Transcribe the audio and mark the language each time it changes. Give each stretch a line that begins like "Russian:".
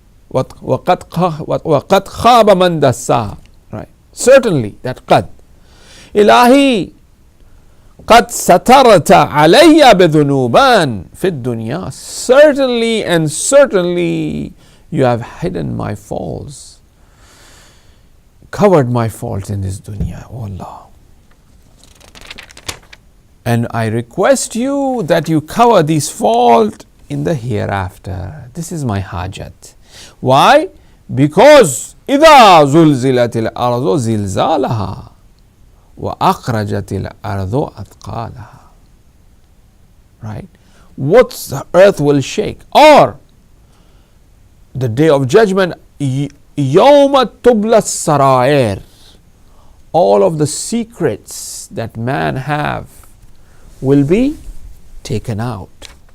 Arabic: وَقَدْ خَابَ مَنْ دَسَّاهَا,
English: right? Certainly, that qad.
Arabic: Ilahi, قَدْ سَتَرْتَ عَلَيَّ بِذُنُوبًا فِي الدُّنْيَا.
English: Certainly and certainly you have hidden my faults, covered my faults in this dunya, O Allah. And I request you that you cover these faults in the hereafter. This is my hajat. Why? Because
Arabic: إِذَا زُلْزِلَتِ الْأَرْضُ زِلْزَالَهَا وَأَخْرَجَتِ الْأَرْضُ أَثْقَالَهَا.
English: Right? What the earth will shake. Or the day of judgment,
Arabic: يَوْمَ تُبْلَ السَّرَائِرِ.
English: All of the secrets that man have will be taken out.